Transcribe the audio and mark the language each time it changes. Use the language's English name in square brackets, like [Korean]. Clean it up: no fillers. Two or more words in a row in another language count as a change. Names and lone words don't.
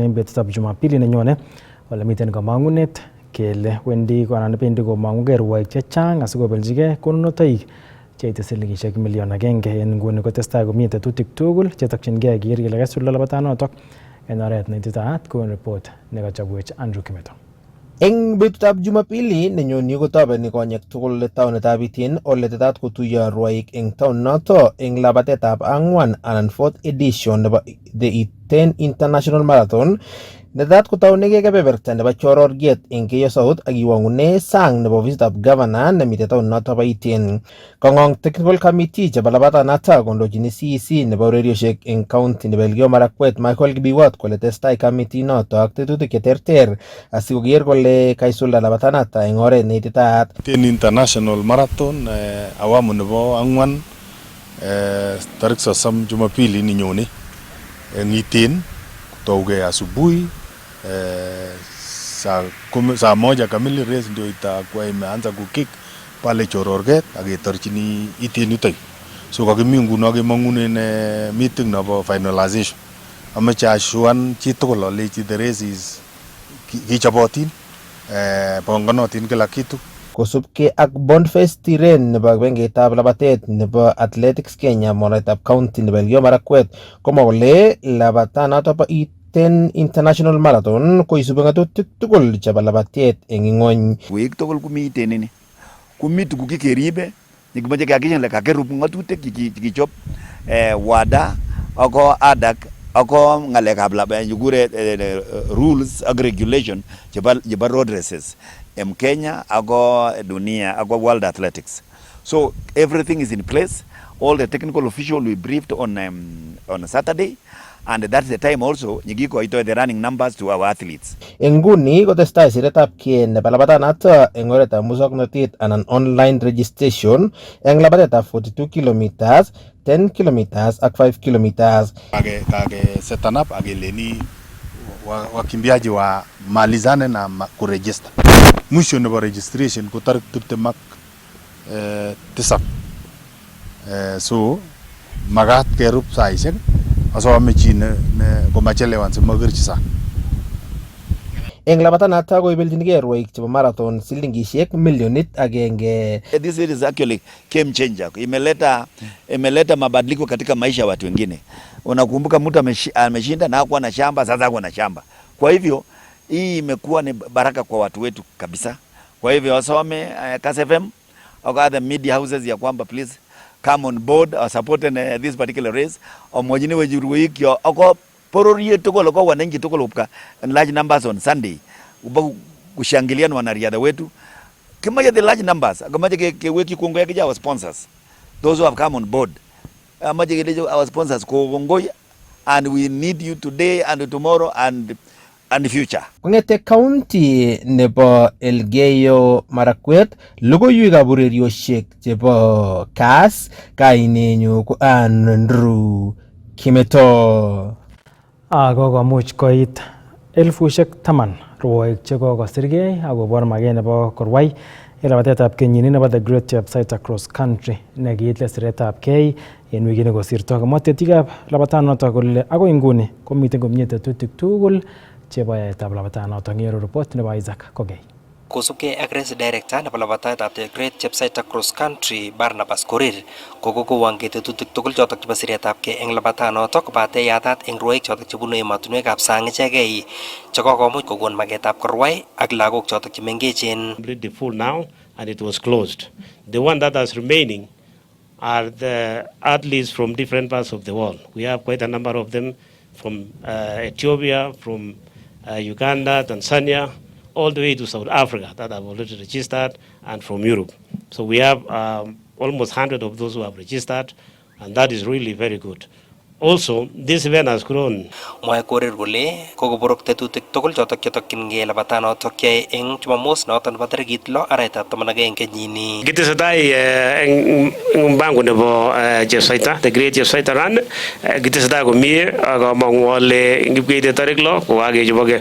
[Kalenjin] en betutab Jumapili nenyone ole miten komang'unet kele wendi anan bendi komang'ugei rwoik chechang asikobeljigei konunotoik cheite silingisiek milion 1 en nguni kotestai komie tetutik tugul chetokyingei keker kele kaisulda labatanotok en oret neititaat kou report nekachobwech Andrew Kimeto. Eng betutab Jumapili nenyoni kotobeni konyek tugul taunetab Iten ole tetat kotuiyo rwoik eng taun noto eng labatetab ang'wan anan [English] 4th edition [Kalenjin] nebo the Iten International Marathon netetat kotaunegei kebeberta nebo Chororget eng Keyo South ak iwang'une sang nebo ofisitab governor nemite taun noto bo Iten. Kong'ong [English] technical committee [Kalenjin] chebo labatanoto kondochini CEC nebo ureriosiek eng county nebo Elgeyo Marakwet Michael Kibiwot kole testai committee noto ak tetutik cheterter asikoker kole kaisulda labatanoto eng oret neititaat. Iten International Marathon awamu nebo ang'wan tarik 30 Jumapili ninyone eng Iten kutaugei [Swahili] asubuhi saa moja kamili race ndio itakuwa imeanza [Kalenjin] kukik pale Chororget aketorchini Iten yutok. So kakimi nguno kemong'unen meeting nebo finalization. Ameche ashuan chitugul alechi [English] the race is [Kalenjin] kichobotin ponganotin kila kitu. Kosubkei ak Boniface Tiren nebo benkitab labatet nebo Athletics Kenya monetab county nebo Elgeyo Marakwet komwa kole labatanoto bo Iten International Marathon koisubi ng'atutik tugul chebo labatet eng ing'ony. Week tugul komi Iten ini. Komi tuguk chekeribe chekimeche kekakishan le kakerub ng'atutik chekichop WADA ako ADAC ako ng'alekab kikure rules ak regulation chebo [English] road races [Kalenjin] Kenya ako dunia ako World Athletics. [English] So everything is in place. All the technical officials we briefed on Saturday, and that's the time also [Kalenjin] nyigiko ito [English] the running numbers to our athletes. [Kalenjin] Enguni kotestai siretab kei nebo labatanoto eng oretab musoknotet anan [English] online registration [Kalenjin] eng labatetab 42 kilometers, 10 kilometers ak 5 kilometers. Kage setan up ageleni [Swahili] wakimbiaji wa malizane na kuregister. [Kalenjin] Mwisho nebo registration ko tarik 29. So magat kerub saishek asome chi ne komachelewan simakirchi sa. Eng labatanoto koibeljingei rwoik chebo marathon silingisiek milionit 1. [English] This is actually game changer. [Swahili] Imeleta mabadiliko katika maisha ya watu wengine. Unakumbuka mtu ameshinda na hakuwa na shamba, sasa ako na shamba. Kwa hivyo hii imekuwa ni baraka kwa watu wetu kabisa. Kwa hivyo wasome [English] Kass FM or other media houses [Swahili] ya kwamba [English] please come on board or support this particular race. [Kalenjin] Omojini wejuruik yo ako pororie tokolo [Swahili] kwa wananchi [Kalenjin] tokolo upka [English] in large numbers on Sunday. [Kalenjin] Uba kushangilia na wanariadha wetu. Kimaje [English] the large numbers. [Kalenjin] Kimaje keweki kuongoya kija [English] our sponsors. Those who have come on board. [Kalenjin] Amaje kija [English] our sponsors kuongoya, and we need you today and tomorrow and future. [Kalenjin] Kong'ete county nebo Elgeyo Marakwet, logoiwekab ureriosiek chebo Kass, kainenyu ko Andrew Kimeto. Kokomuch koit 10,000 rwoik chekokosirgei akobor maget nebo korwai en labatetab kenyini nebo the Great Chepsait Across Country nekiit siretab kei en wikit nekosirto. Komwa tetikab labatanoto kole akoi nguni komiten komie tetutik tugul chebo yaetab labatanoto. Ngero report nebo Isaac Kogei. Kosubkei ak race director nebo labataetab the Great Chepsait Across Country Barnabas Korir kokowang tetutik tugul chotok chebo siretab kei eng labatanoto kobate yatat eng rwoik chotok chebunu emotinwekab sang ichegei chekokomuch kokon magetab korwai ak lagok chotok chemengechen. [English] Completely full now and it was closed. The one that is remaining are the athletes from different parts of the world. We have quite a number of them from Ethiopia, from Uganda, Tanzania, all the way to South Africa that have already registered, and from Europe. So we have almost 100 of those who have registered, and that is really very good. Also, this event has grown. [Kalenjin] Mwae Korir kole kokoborok tetutik tugul chotok chetokyingei labatanotok yoe eng Jumamos noton nebo tarikit 6 arawetab 11 kenyini. Kitesetai eng mpango nebo Chepsaita, the Great Chepsaita Run, kitesetai komie ak amang'u ale ngipkeite tarik 6 ko kakechoboke.